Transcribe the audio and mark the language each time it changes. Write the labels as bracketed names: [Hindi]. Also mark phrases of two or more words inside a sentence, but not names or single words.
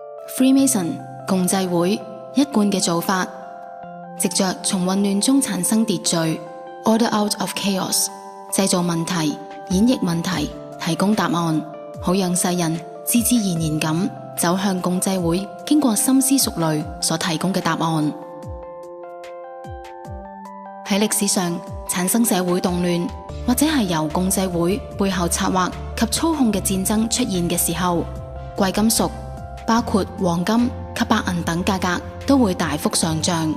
[Cantonese] Freemason 共濟會一貫嘅做法，藉着從混亂中產生秩序 [English] （order out of chaos）， [Cantonese] 製造問題、演繹問題、提供答案，好讓世人自自然然咁走向共濟會經過深思熟慮所提供嘅答案。喺歷史上產生社會動亂，或者係由共濟會背後策劃及操控嘅戰爭出現嘅時候，貴金屬包括黃金及白銀等價格都會大幅上漲。